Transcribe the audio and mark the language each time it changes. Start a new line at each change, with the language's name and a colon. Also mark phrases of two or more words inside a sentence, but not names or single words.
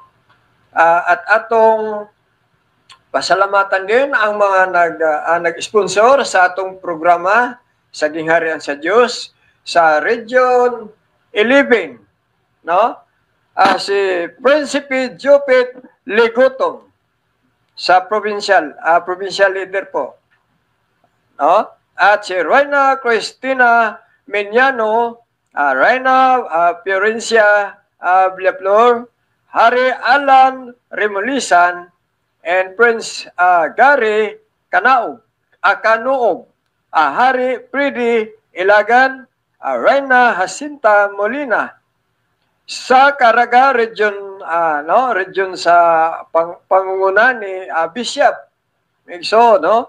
Cebuano: At atong pasalamatan din ang mga nag-sponsor sa atong programa sa Gingharian sa Dios sa Region 11, no? Si Prinsipe Jopet Legotong sa provincial leader po, no? At si Reina Cristina Menyano, Reina Fiorencia Villaflor, Hari Alan Remulisan, and Prince Gary Kanaog, Hari Pridi Ilagan, Reina Jacinta Molina.
Filipino: Sa Caraga region, region sa pangunguna ni Bishop, no?